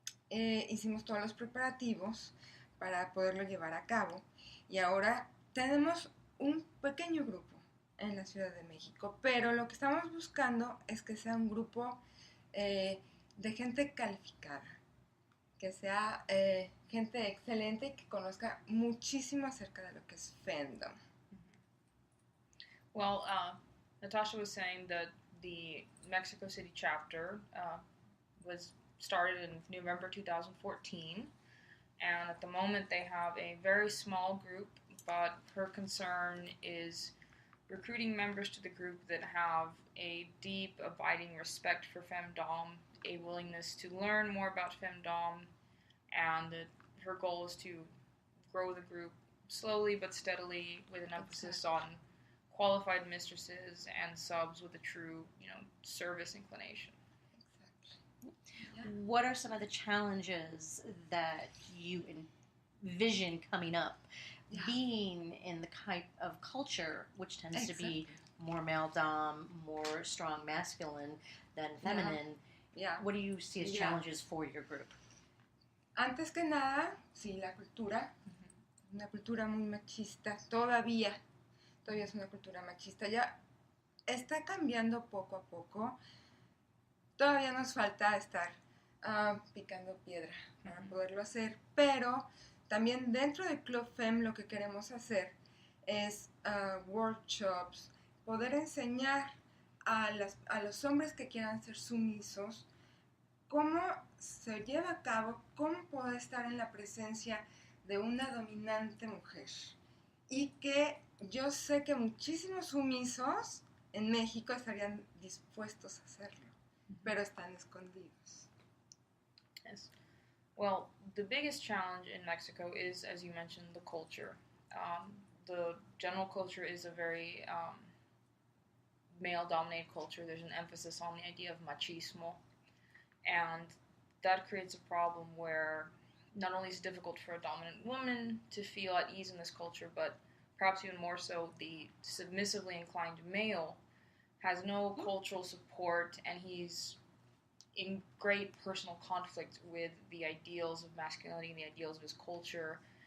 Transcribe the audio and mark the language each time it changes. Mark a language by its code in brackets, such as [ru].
[es] Hicimos todos los preparativos para poderlo llevar a cabo y ahora tenemos un pequeño grupo en la Ciudad de México, pero lo que estamos buscando es que sea un grupo de gente calificada, que sea gente excelente y que conozca muchísimo acerca de lo que es fandom. [en] Well, Natasha was saying that the Mexico City chapter was started in November 2014, and at the moment they have a very small group, but her concern is recruiting members to the group that have a deep, abiding respect for Femme-Dom, a willingness to learn more about Femme-Dom, and that her goal is to grow the group slowly but steadily with an emphasis on qualified mistresses and subs with a true, service inclination. What are some of the challenges that you envision coming up being in the type of culture which tends to be more male dom, more strong masculine than feminine? Yeah. What do you see as challenges for your group? [es] Antes que nada, sí, la cultura, una cultura muy machista, todavía es una cultura machista, ya está cambiando poco a poco, todavía nos falta estar picando piedra para poderlo hacer, pero también dentro de Club FEM lo que queremos hacer es workshops, poder enseñar a los hombres que quieran ser sumisos cómo se lleva a cabo, cómo poder estar en la presencia de una dominante mujer. Y que yo sé que muchísimos sumisos en México estarían dispuestos a hacerlo, pero están escondidos. [en] Yes. Well, the biggest challenge in Mexico is, as you mentioned, the culture. The general culture is a very male-dominated culture. There's an emphasis on the idea of machismo. And that creates a problem where not only is it difficult for a dominant woman to feel at ease in this culture, but perhaps even more so, the submissively inclined male has no cultural support, and he's in great personal conflict with the ideals of masculinity and the ideals of his culture.